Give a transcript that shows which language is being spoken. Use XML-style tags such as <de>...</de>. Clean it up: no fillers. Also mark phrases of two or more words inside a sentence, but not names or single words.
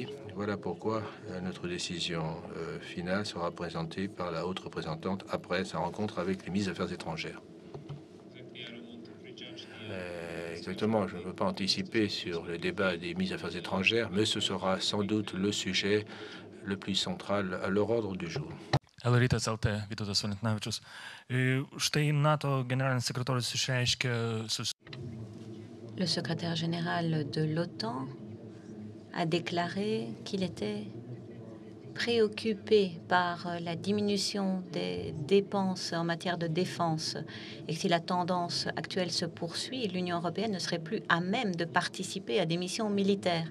<fr>Voilà pourquoi notre décision finale sera présentée par la haute représentante après sa rencontre avec les ministres des Affaires étrangères. Exactement, je ne veux pas anticiper sur le débat des ministres des Affaires étrangères, mais ce sera sans doute le sujet le plus central à leur ordre du jour.</fr> <lt>L-rytas LT, Vytautas Valentinavičius. Štai NATO generalinis sekretorius išreiškė.</lt> <fr>Le secrétaire général de l'OTAN a déclaré qu'il était préoccupé par la diminution des dépenses en matière de défense et que si la tendance actuelle se poursuit, l'Union européenne ne serait plus à même de participer à des missions militaires.</fr>